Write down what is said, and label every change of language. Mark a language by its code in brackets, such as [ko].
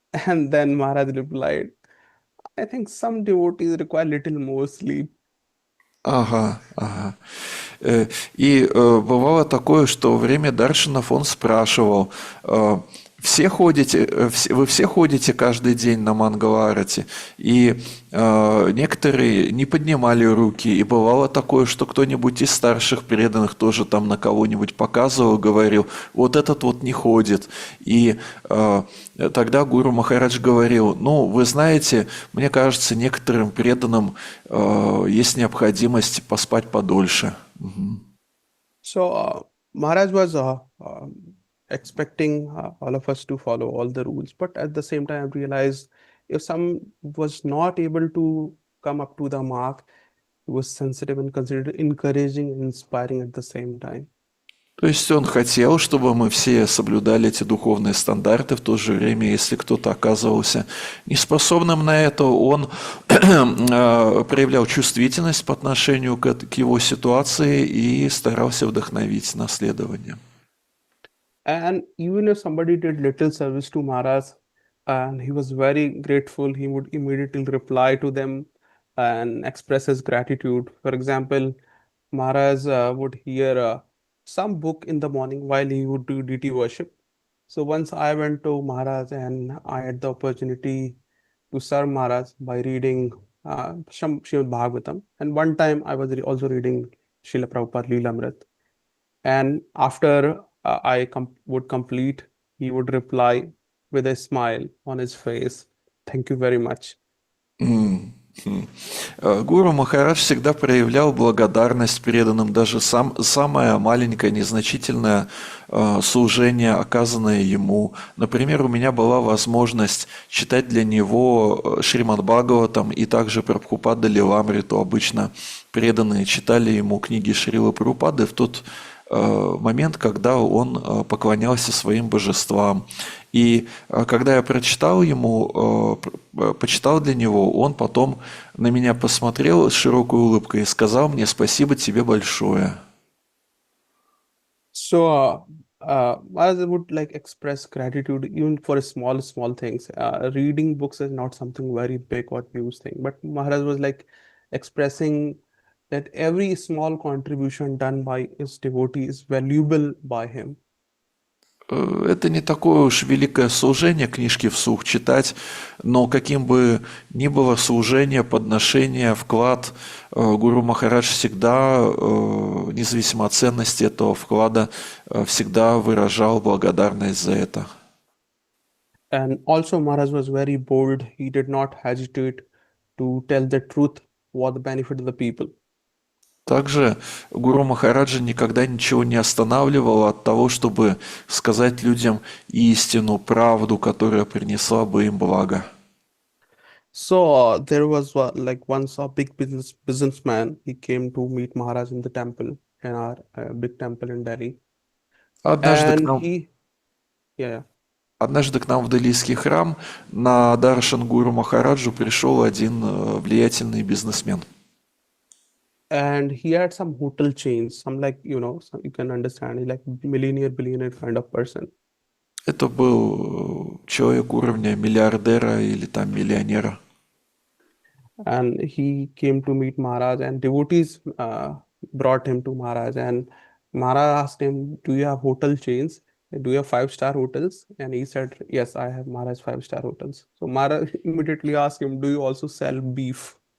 [en] And then Maharaj replied, "I think some devotees require little more sleep." [ru] Ага. И бывало такое, что во время даршинов он спрашивал, вы все ходите каждый день на Мангала-арати? И некоторые не поднимали руки, и бывало такое, что кто-нибудь из старших преданных тоже там на кого-нибудь показывал, говорил, вот этот вот не ходит. И тогда Гуру Махарадж говорил, вы знаете, мне кажется, некоторым преданным есть необходимость поспать подольше. [en] So Maharaj was expecting all of us to follow all the rules, but at the same time realized if some was not able to come up to the mark, he was sensitive and considered encouraging and inspiring at the same time. [ru] То есть он хотел, чтобы мы все соблюдали эти духовные стандарты, в то же время, если кто-то оказывался неспособным на это, он проявлял чувствительность по отношению к его ситуации и старался вдохновить на следование. [en] And even if somebody did little service to Maharaj and he was very grateful, he would immediately reply to them and express his gratitude. For example, Maharaj would hear some book in the morning while he would do deity worship. So once I went to Maharaj and I had the opportunity to serve Maharaj by reading Srimad Bhagavatam. And one time I was also reading Srila Prabhupada Leelamrit. And after would complete, he would reply with a smile on his face, "Thank you very much." [ru] Гуру Махарадж всегда проявлял благодарность преданным, даже самое маленькое, незначительное служение, оказанное ему. Например, у меня была возможность читать для него Шримад Бхагаватам и также Прабхупада Лиламриту. Обычно преданные читали ему книги Шрилы Прабхупады в тот момент, когда он поклонялся своим божествам. И когда я почитал для него, он потом на меня посмотрел с широкой улыбкой и сказал мне: «Спасибо тебе большое». [en] So, I would like express gratitude even for small things. Reading books is not something very big or huge thing, but Maharaj was like expressing that every small contribution done by his devotee is valuable by him. [ru] Это не такое уж великое служение книжки вслух читать, но каким бы ни было служение, подношение, вклад, Гуру Махарадж всегда, независимо от ценности этого вклада, всегда выражал благодарность за это. [en] And also Maharaj was very bold. He did not hesitate to tell the truth for the benefit of the people. [ru] Также Гуру Махараджа никогда ничего не останавливало от того, чтобы сказать людям истину, правду, которая принесла бы им благо. [en] So there was like once a big businessman. He came to meet Maharaj in the temple, in our big temple in Delhi. [ru] Однажды к [en] And [ru] нам, [en] yeah. [ru] однажды к нам в Делийский храм на Даршан Гуру Махараджу пришел один влиятельный бизнесмен. [en] And he had some hotel chains, some like, some, you can understand, he's like billionaire kind of person. [ru] Это был человек уровня миллиардера или там миллионера. [en] And he came to meet Maharaj, and devotees brought him to Maharaj. And Maharaj asked him, "Do you have hotel chains? Do you have 5-star hotels?" And he said, "Yes, I have Maharaj 5-star hotels." So Maharaj immediately asked him, "Do you also sell beef?"